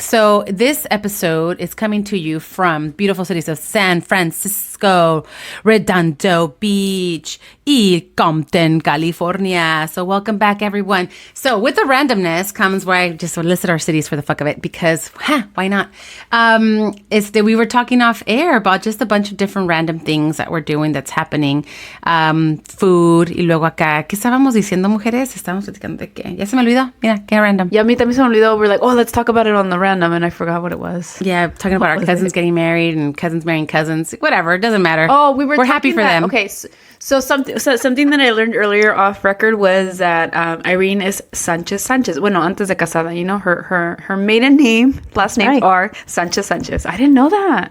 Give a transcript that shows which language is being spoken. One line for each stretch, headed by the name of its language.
English: So this episode is coming to you from beautiful cities of San Francisco, Redondo Beach, y Compton, California. So welcome back, everyone. So with the randomness comes where I just listed our cities for the fuck of it because, why not? It's that we were talking off air about just a bunch of different random things that we're doing that's happening.
Spanish: Food, y luego acá, ¿qué estábamos diciendo, mujeres? Estábamos platicando de qué. Ya se me olvidó. Mira, qué random. Yeah, a mí también se me olvidó.
English: We're like, let's talk about it on the random, and I forgot what it was. Yeah, talking about our cousins getting married and cousins marrying cousins. Whatever, it doesn't matter. Oh, we're happy for them. Okay, so something that I learned earlier off record was that Irene is Sanchez.
Spanish: Bueno, antes de casada,
English: her maiden name, last names are Sanchez. I didn't know that.